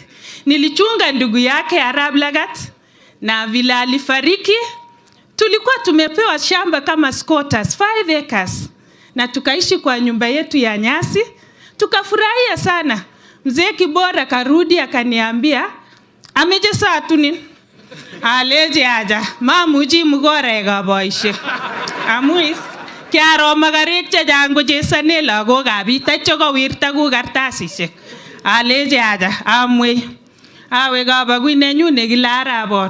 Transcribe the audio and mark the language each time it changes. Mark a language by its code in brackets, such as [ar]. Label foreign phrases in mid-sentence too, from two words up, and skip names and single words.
[sw] Nilichunga ndugu yake Harab Lagat, na vile alifariki tulikuwa tumepewa shamba kama squatters 5 acres, na tukaishi kwa nyumba yetu ya nyasi, tukafurahia sana. Mzee Kibor akarudi akaniambia ameje saa tunin, [kln] aleje aja mamuji mugore ga boishe amuis Kiaro makarek chechang kochesane lagokab biik tatyo kowirta ku kartasisiek. Alechi acha amwei. Awe kabagui nenyu nekile Arabor.